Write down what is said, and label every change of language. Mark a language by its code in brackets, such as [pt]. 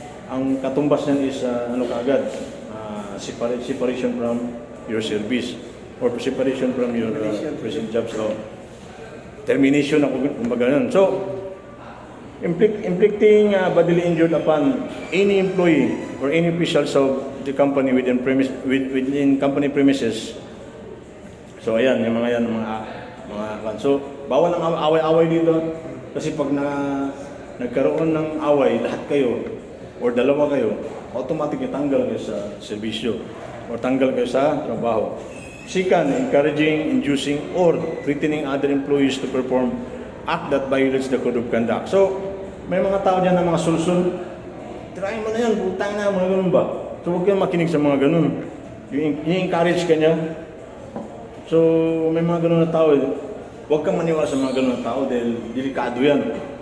[tl] Ang katumbas niyan is kaagad, [en] separation from your service or separation from your present job. So, [tl] termination ako kumbaga nun. [en] So, inflicting bodily injury upon any employee or any officials of the company within company premises. [tl] So, ayan, yung mga so, bawal ang away-away dito kasi pag nagkaroon ng away, lahat kayo or dalawa kayo, automatic tanggal kayo sa serbisyo or tanggal kayo sa trabaho. [en] Second, encouraging, inducing, or threatening other employees to perform act that violates the Code of Conduct. [tl] So, may mga tao dyan na mga sulsul, try mo na yan, putang na, mga ganun ba? So, huwag kang makinig sa mga ganun. I-encourage ka niya. So, may mga ganun na tao, huwag kang maniwala sa mga ganun na tao dahil delikado yan.